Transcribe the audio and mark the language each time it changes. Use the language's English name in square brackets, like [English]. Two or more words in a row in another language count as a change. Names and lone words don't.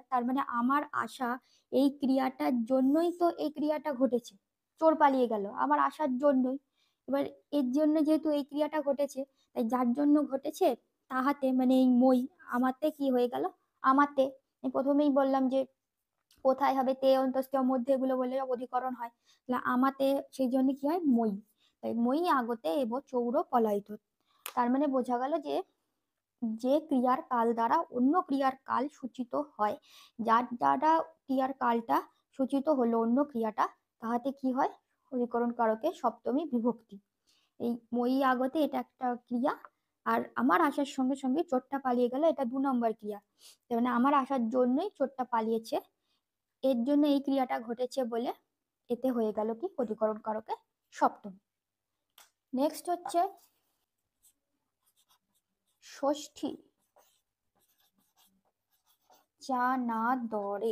[Bangla] তার মানে আমার আসা এই ক্রিয়াটার জন্যই তো এই ক্রিয়াটা ঘটেছে, চোর পালিয়ে গেল আমার আসার জন্যই। এবার এর জন্য যেহেতু এই ক্রিয়াটা ঘটেছে, তাই যার জন্য ঘটেছে তাহাতে, মানে এই মই, আমাতে কি হয়ে গেল, আমাতে, প্রথমেই বললাম যে কোথায় হবে, তে অন্তস্থ মধ্যে, এগুলো বলে অধিকরণ হয়, তাহলে আমাতে, সেই জন্য কি হয় মই, তাই [Sanskrit] মই আগতে এব চৌর পলায়িত। [Bangla] তার মানে বোঝা গেল যে যে ক্রিয়ার কাল দ্বারা অন্য ক্রিয়ার কাল সূচিত হয়, যার দ্বারা ক্রিয়ার কালটা সূচিত হলো অন্য ক্রিয়াটা, তাহাতে কি হয়? অধিকরণ কারকে সপ্তমী বিভক্তি। এই [Sanskrit] মই আগতে [Bangla] এটা একটা ক্রিয়া, আর আমার আসার সঙ্গে সঙ্গে চোরটা পালিয়ে গেল, এটা 2 নম্বর ক্রিয়া। তার মানে আমার আসার জন্যই চোরটা পালিয়েছে, এর জন্য এই ক্রিয়াটা ঘটেছে বলে এতে হয়ে গেল কি? অধিকরণ কারকে সপ্তমী। নেক্সট হচ্ছে [Sanskrit] ষষ্ঠী চানা দরে।